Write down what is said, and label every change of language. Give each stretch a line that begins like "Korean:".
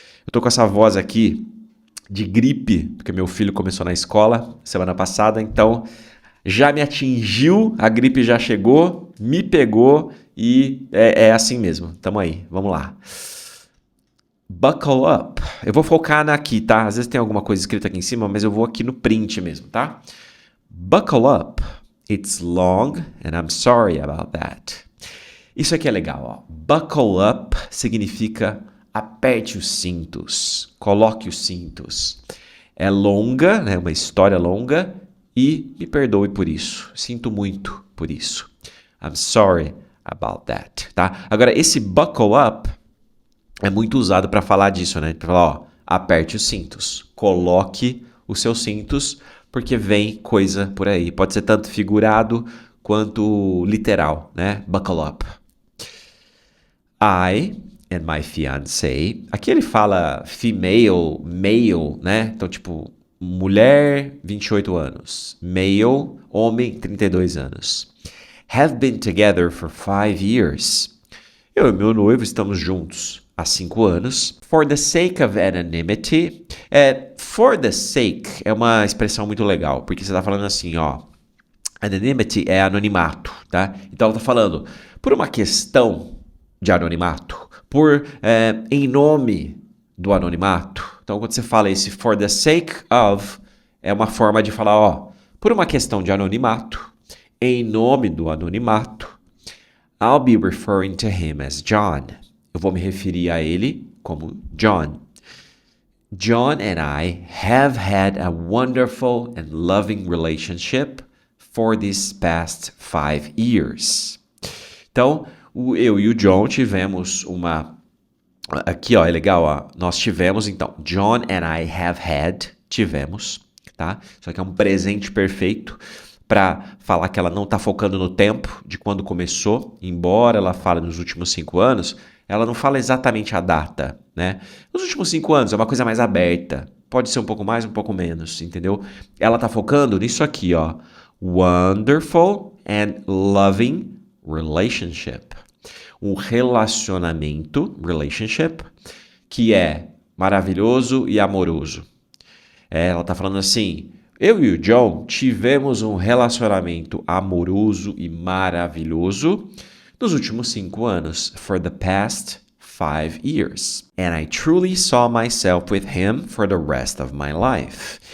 Portuguese: Eu tô com essa voz aqui de gripe, porque meu filho começou na escola semana passada, então já me atingiu, a gripe já chegou, me pegou e é assim mesmo. Tamo aí, vamos lá.
English: Buckle up.
Portuguese: Eu vou focar aqui, tá? Às vezes tem alguma coisa escrita aqui em cima, mas eu vou aqui no print mesmo, tá?
English: Buckle up. It's long and I'm sorry about that.
Portuguese: Isso aqui é legal, ó. Buckle up significa aperte os cintos, coloque os cintos. É longa, né? Uma história longa e me perdoe por isso. Sinto muito por isso.
English: I'm sorry about that,
Portuguese: tá? Agora, esse buckle up é muito usado para falar disso, né? Para falar, ó, aperte os cintos, coloque os seus cintos, porque vem coisa por aí. Pode ser tanto figurado quanto literal, né? Buckle up.
English: I and my fiancé.
Portuguese: Aqui ele fala female, male, né? Então, tipo, mulher, 28 anos. Male, homem, 32 anos.
English: Have been together for 5 years.
Portuguese: Eu e meu noivo estamos juntos há 5 anos.
English: For the sake of anonymity. For the sake
Portuguese: é uma expressão muito legal, porque você está falando assim, ó. Anonymity é anonimato, tá? Então ela está falando, por uma questão de anonimato, em nome do anonimato. Então, quando você fala esse
English: for the sake of,
Portuguese: é uma forma de falar, ó, por uma questão de anonimato, em nome do anonimato,
English: I'll be referring to him as John.
Portuguese: Eu vou me referir a ele como John.
English: John and I have had a wonderful and loving relationship for these past 5 years.
Portuguese: Então, eu e o John tivemos uma... Aqui, ó, é legal, ó. Nós tivemos, então,
English: John and I have had,
Portuguese: tivemos, tá? Isso aqui é um presente perfeito para falar que ela não está focando no tempo de quando começou, embora ela fale nos últimos 5 anos, ela não fala exatamente a data, né? Nos últimos 5 anos é uma coisa mais aberta, pode ser um pouco mais, um pouco menos, entendeu? Ela está focando nisso aqui, ó.
English: Wonderful and loving relationship.
Portuguese: Um relacionamento, relationship, que é maravilhoso e amoroso. Ela está falando assim, eu e o John tivemos um relacionamento amoroso e maravilhoso nos últimos 5 anos,
English: for the past 5 years. And I truly saw myself with him for the rest of my life.